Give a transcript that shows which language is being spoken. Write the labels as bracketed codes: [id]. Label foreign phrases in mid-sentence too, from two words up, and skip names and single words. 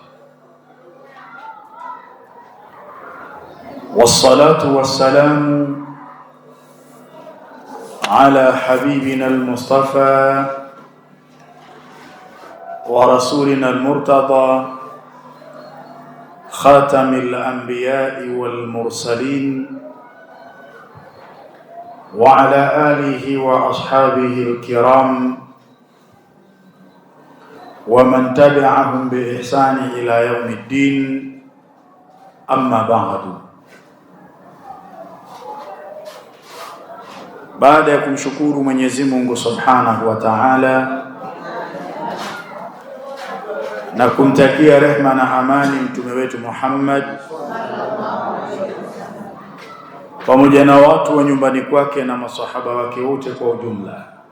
[ar] والصلاة والسلام على حبيبنا المصطفى ورسولنا المرتضى خاتم الأنبياء والمرسلين وعلى آله وأصحابه الكرام ومن تبعهم بإحسان إلى يوم الدين أما بعد. [sw] Baada ya kumshukuru Mwenyezi Mungu [ar] سبحانه وتعالى [sw] na kumtakia rehma na amani mtume wetu Muhammad pamoja na watu wa nyumbani kwake na masahaba wake wote kwa ujumla.